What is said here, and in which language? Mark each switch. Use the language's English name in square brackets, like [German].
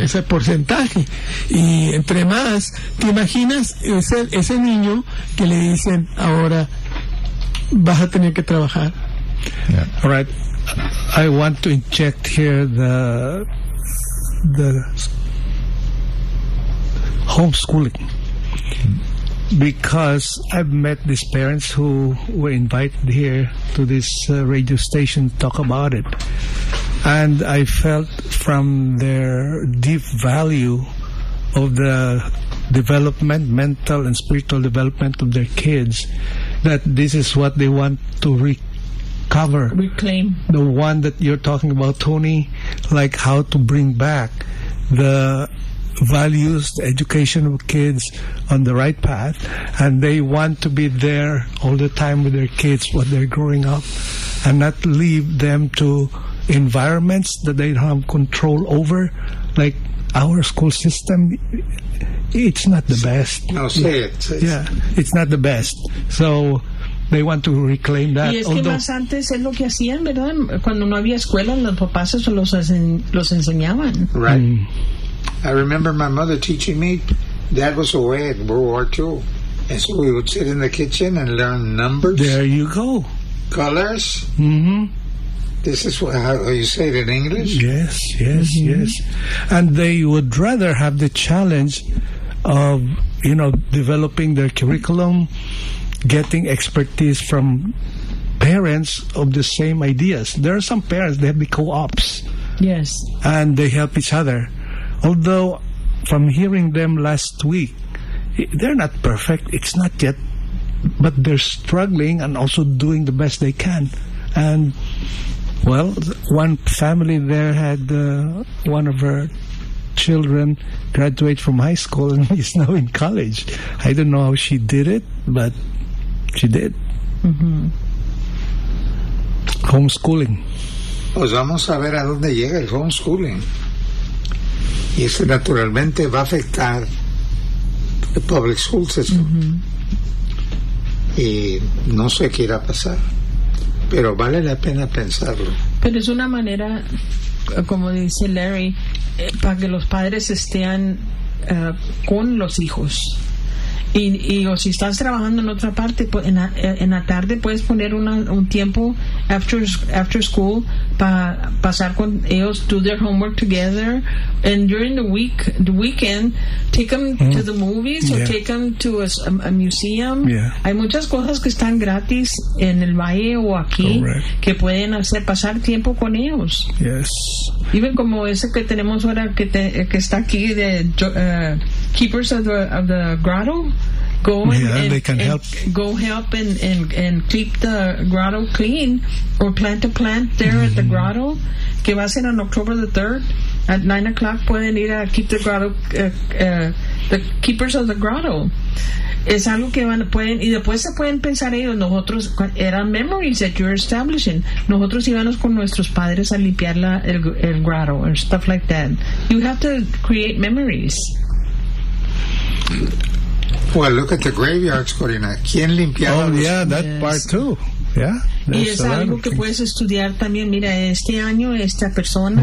[Spanish] Ese porcentaje. Y entre más, ¿te imaginas ese niño que le dicen ahora vas a tener que trabajar? [English] Yeah. All right. I want to inject here the homeschooling. Because I've met these parents who were invited here to this radio station to talk about it. And I felt from their deep value of the development, mental and spiritual development of their kids, that this is what they want to recover. Reclaim. The one that you're talking about, Tony, like how to bring back the values, the education of kids on the right path, and they want to be there all the time with their kids when they're growing up and not leave them to environments that they don't have control over, like our school system. It's not the best. No, say it. Yeah, it's not the best. So they want to reclaim that. [Spanish] Y es que más antes es lo que hacían, ¿verdad? Cuando no había escuela, los papás los enseñaban. [English] Right. I remember my mother teaching me. Dad was away at World War II. And so we would sit in the kitchen and learn numbers. There you go. Colors. Mm-hmm. This is how you say it in English? Yes, yes, mm-hmm. yes. And they would rather have the challenge of, you know, developing their curriculum, getting expertise from parents of the same ideas. There are some parents, they have the co-ops. Yes. And they help each other. Although, from hearing them last week, they're not perfect. It's not yet. But they're struggling and also doing the best they can. And, well, one family there had one of her children graduate from high school and is now in college. I don't know how she did it, but she did. Mm-hmm. Homeschooling. [Spanish] Pues vamos a ver a dónde llega el homeschooling. Y eso naturalmente va a afectar el public school system. Uh-huh. Y no sé qué irá a pasar, pero vale la pena pensarlo. Pero es una manera, como dice Larry, para que los padres estén con los hijos. Y o si estás trabajando en otra parte, pues en la tarde puedes poner un tiempo after school para pasar con ellos, [English] do their homework together, and during the weekend take them [Spanish] mm. [English] to the movies yeah. or take them to a museum. Yeah. [Spanish] Hay muchas cosas que están gratis en el valle o aquí [English] Correct. [Spanish] Que pueden hacer pasar tiempo con ellos. [English] Yes. [Spanish] Even como ese que tenemos ahora que está aquí de Keepers of the Grotto. [English] Go yeah, and they can and help. Go help and keep the grotto clean or plant a plant there mm-hmm. at the grotto. [Spanish] Que va a ser [English] on October the 3rd at 9:00. [Spanish] Pueden ir a [English] keep the grotto, the keepers of the grotto. [Spanish] Es algo que van pueden y después se pueden pensar ellos. Nosotros eran [English] memories that you're establishing. [Spanish] Nosotros íbamos con nuestros padres a limpiar el grotto [English] and stuff like that. You have to create memories. Well, look at the graveyards, Corina. [Spanish] ¿Quién limpiaba? [English] Oh, yeah, that yes. part too. Yeah. [Spanish] Y es algo que puedes estudiar también. Mira, este año, esta persona.